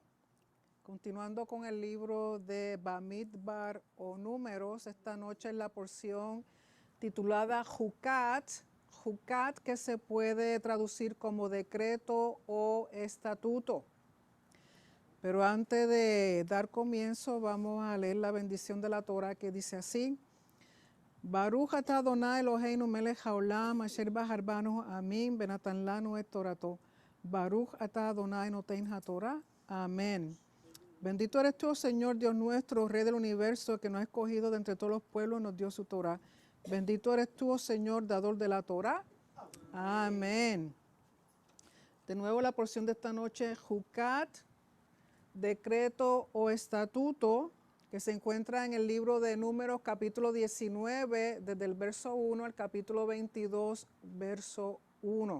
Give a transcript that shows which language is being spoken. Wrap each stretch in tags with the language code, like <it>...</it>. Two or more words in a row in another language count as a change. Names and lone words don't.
<es>Continuando con el libro de Bamidbar o Números, esta noche es la porción titulada Jucat, Jucat que se puede traducir como decreto o estatuto. Pero antes de dar comienzo, vamos a leer la bendición de la Torah que dice así.</es> <he>ברוך אתה אדני אלהינו מלך העולם אשר בחר בנו אמין בנתן לנו את תורתו. ברוך אתה אדני נותן התורה.</he> <es>Amén. Bendito eres tú, Señor Dios nuestro, Rey del universo, que nos ha escogido de entre todos los pueblos y nos dio su Torah. Bendito eres tú, oh Señor, dador de la Torah. Amén. De nuevo la porción de esta noche, Jucat, decreto o estatuto, que se encuentra en el libro de Números capítulo 19, desde el verso 1 al capítulo 22, verso 1.</es>